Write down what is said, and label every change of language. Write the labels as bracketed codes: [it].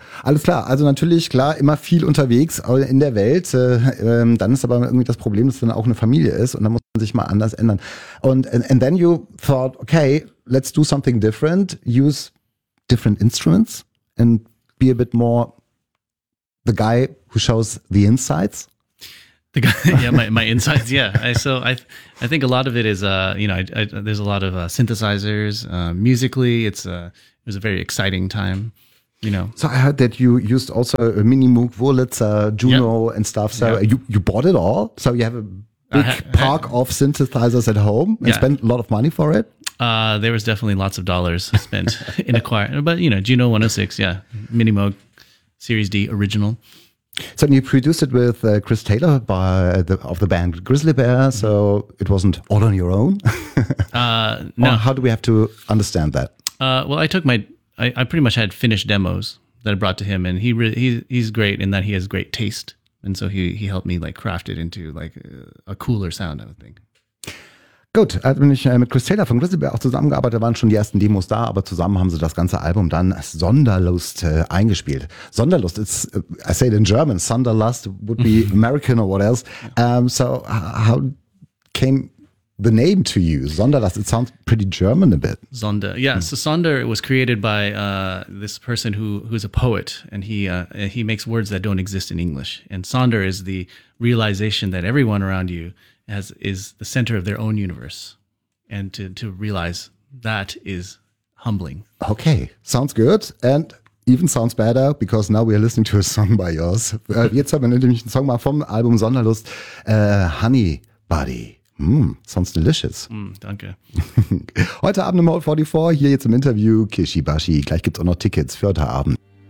[de] Alles klar, also natürlich, klar, immer viel unterwegs in der Welt, dann ist aber irgendwie das Problem, dass dann auch eine Familie ist und dann muss man sich mal anders ändern. [en] Und and then you thought, okay, let's do something different, use different instruments and be a bit more the guy who shows the insides. The guy, yeah, my insides, yeah. I think a lot of it is, you know, there's a lot of synthesizers. Musically, it was a very exciting time. You know. So I heard that you used also a Mini Moog, Wurlitzer, Juno and stuff. So you bought it all. So you have a big park of synthesizers at home and spent a lot of money for it. There was definitely lots of dollars spent in acquiring. But, you know, Juno 106, Mini Moog Series D original. So you produced it with Chris Taylor of the band Grizzly Bear. Mm-hmm. So it wasn't all on your own. No. Or how do we have to understand that? Well, I pretty much had finished demos that I brought to him, and he's great in that he has great taste, and so he helped me like craft it into like a cooler sound, I would think. [de] Gut, also bin ich mit Chris Taylor von Grizzly Bear auch zusammengearbeitet, da waren schon die ersten Demos da, aber zusammen haben sie das ganze Album dann Sunderlust eingespielt. [en] Sunderlust, it's, I say it in German, Sunderlust would be American or what else. So how came the name to you, Sonderlust? It sounds pretty German a bit. Sonder, yeah. So Sonder was created by this person who's a poet, and he makes words that don't exist in English. And Sonder is the realization that everyone around you is the center of their own universe. And to realize that is humbling. Okay, sounds good. And even sounds better, because now we are listening to a song by yours. [de] Jetzt haben wir nämlich einen Song mal vom Album Sonderlust, Honey Buddy. [en] Mmm, sounds delicious. [de] Mm, danke. Heute Abend im Hall 44, hier jetzt im Interview, Kishi Bashi. Gleich gibt's auch noch Tickets für heute Abend.